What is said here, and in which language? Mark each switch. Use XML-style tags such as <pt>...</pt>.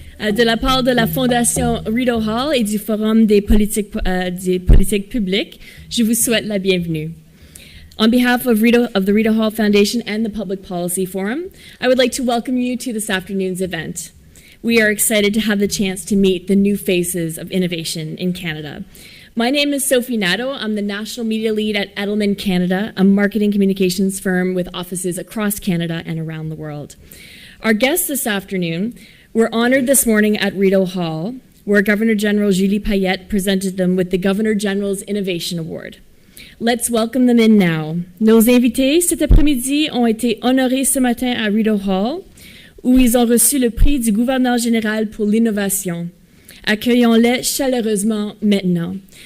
<fr>De la part de la Fondation Rideau Hall et du Forum des politiques publiques, je vous souhaite la bienvenue.</fr> <en>On behalf of the Rideau Hall Foundation and the Public Policy Forum, I would like to welcome you to this afternoon's event. We are excited to have the chance to meet the new faces of innovation in Canada. My name is Sophie Nadeau. I'm the National Media Lead at Edelman Canada, a marketing communications firm with offices across Canada and around the world. Our guests this afternoon were honored this morning at Rideau Hall, where Governor General Julie Payette presented them with the Governor General's Innovation Award. Let's welcome them in now.</en> <fr>Nos invités cet après-midi ont été honorés ce matin à Rideau Hall, où ils ont reçu le prix du gouverneur général pour l'innovation. Accueillons-les chaleureusement maintenant.</fr>